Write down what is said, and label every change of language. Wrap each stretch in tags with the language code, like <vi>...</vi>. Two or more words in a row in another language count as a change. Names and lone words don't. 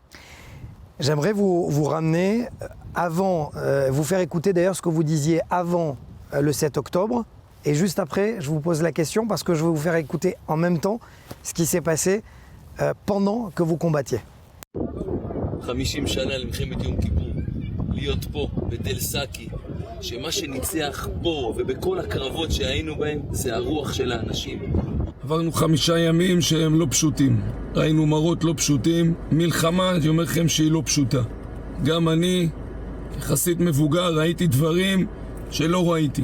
<fr>J'aimerais vous ramener avant, vous faire écouter d'ailleurs ce que vous disiez avant le 7 octobre. Et juste après, je vous pose la question parce que je vais vous faire écouter en même temps ce qui s'est passé pendant que vous combattiez.</fr> <he>50 שנה למלחמת יום כיפור, להיות פה, בתל סאקי, שמה שניצח פה ובכל הקרבות שהיינו בהם זה הרוח של האנשים. עברנו 5 ימים שהם לא פשוטים. ראינו מראות לא פשוטים. מלחמה, אני אומר לכם שהיא לא פשוטה. גם אני, כחסיד מבוגר, ראיתי דברים שלא ראיתי.</he>